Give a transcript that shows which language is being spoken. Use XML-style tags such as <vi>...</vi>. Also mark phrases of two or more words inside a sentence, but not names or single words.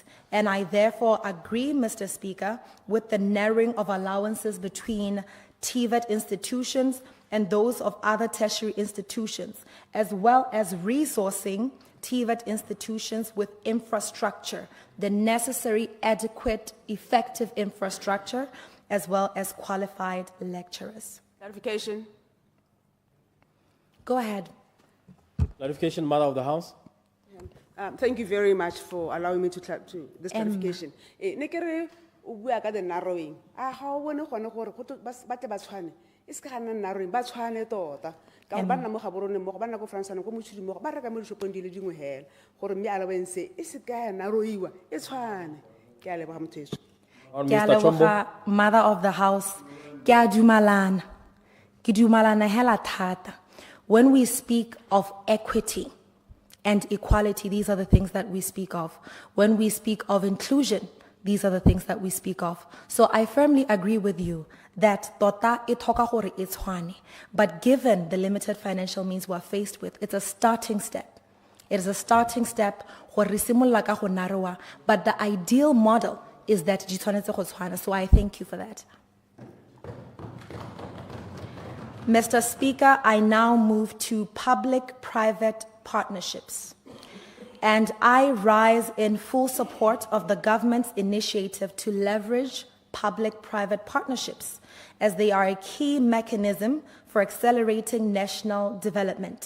<en>And I therefore agree, Mr. Speaker, with the narrowing of allowances between TVET institutions and those of other tertiary institutions, as well as resourcing TVET institutions with infrastructure, the necessary, adequate, effective infrastructure, as well as qualified lecturers. Clarification. Go ahead. Clarification, Mother of the House. Thank you very much for allowing me to this clarification.</en> <tn>Ne kere o bua ka</tn> <en>the narrowing.</en> <tn>Ga o bone gone gore go ba tle ba tshwane. E se ka ga nna narrowing ba tshwane tota. Ka gore ba nna mo gaborone mo go ba nna go Fransana go motšhudi mo go ba reka mo dishopong di le dingwe hela gore mme allowance e se ka ya narrowiwa e tshwane. Ke a leboga motho Ke a leboga,</tn> <en>Mother of the House.</en> <tn>Ke a dumalana. Ke dumalana hela thata.</tn> <en>When we speak of equity and equality, these are the things that we speak of. When we speak of inclusion, these are the things that we speak of. So I firmly agree with you that</en> <tn>tota e thoka gore e tshwane.</tn> <en>But given the limited financial means we're faced with, it's a starting step. It is a starting step</en> <tn>gore re simolla ka go narrowa,</tn> <en>but the ideal model is that</en> <tn>di tshwanetse go tshwana.</tn> <en>So I thank you for that. Mr. Speaker, I now move to public-private partnerships. And I rise in full support of the government's initiative to leverage public-private partnerships, as they are a key mechanism for accelerating national development.</en>